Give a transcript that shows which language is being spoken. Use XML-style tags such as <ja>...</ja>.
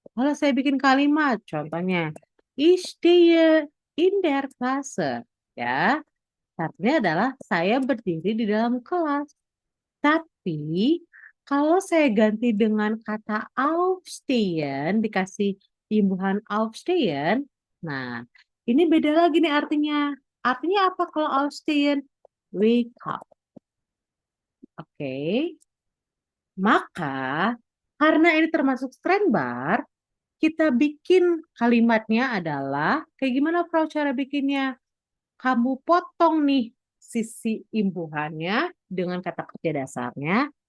<id>Kalau saya bikin kalimat, contohnya,</id> <de>ich stehe in der Klasse.</de> <id>Ya, artinya adalah saya berdiri di dalam kelas. Tapi Kalau saya ganti dengan kata aufstehen, dikasih imbuhan aufstehen, nah ini beda lagi nih artinya. Artinya apa kalau aufstehen?</id> <en>Wake up. Oke.</en> <id>Maka karena ini termasuk strand bar, kita bikin kalimatnya adalah kayak gimana Frau cara bikinnya? Kamu potong nih sisi imbuhannya dengan kata kerja dasarnya.</id>